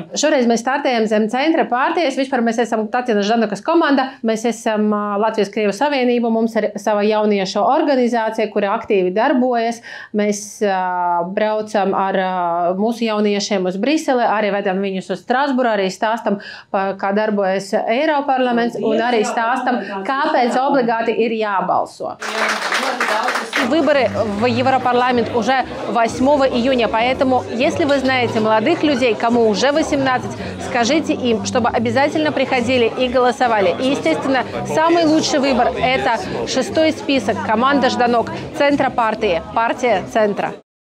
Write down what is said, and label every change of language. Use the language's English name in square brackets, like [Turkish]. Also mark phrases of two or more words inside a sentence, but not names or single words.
[Latvian] Šoreiz mēs startējam zem Centra partijas. Vispār mēs esam Tatjana Ždanokas komanda, mēs esam Latvijas-Krievu savienība, mums ir sava jauniešu organizācija, kura aktīvi darbojas. Mēs braucam ar mūsu jauniešiem uz Briseli, arī vedam viņus uz Strasburu, arī stāstam, kā darbojas Eiroparlaments un arī stāstam, kāpēc obligāti ir jābalso. [Russian] Выборы в Европарламент уже 8 июня, поэтому, если вы знаете молодых людей, кому уже 18, скажите им, чтобы обязательно приходили и голосовали. И, естественно, самый лучший выбор – это 6-й список, команда Жданок, Центра партии, партия Центра.